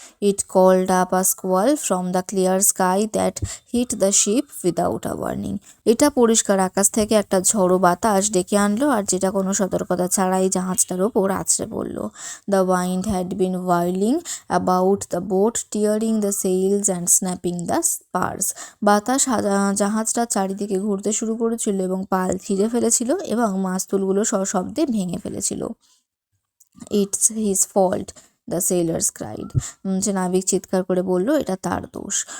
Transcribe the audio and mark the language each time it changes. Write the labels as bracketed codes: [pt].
[en] It called up a squall from the clear sky that hit the ship without a warning. [bn] এটা পরিষ্কার আকাশ থেকে একটা ঝড়ো বাতাস ডেকে আনলো আর যেটা কোনো সতর্কতা ছাড়াই জাহাজটার ওপর আছড়ে পড়লো। [en] The wind had been whirling about the boat, tearing the sails and snapping the spars. [bn] বাতাস জাহাজটা চারিদিকে ঘুরতে শুরু করেছিল এবং পাল ছিঁড়ে ফেলেছিল এবং মাস্তুলগুলো সশব্দে ভেঙে ফেলেছিল। [en] It's his fault, the sailors cried. [bn] যে নাবিক চিৎকার করে বলল এটা তার দোষ।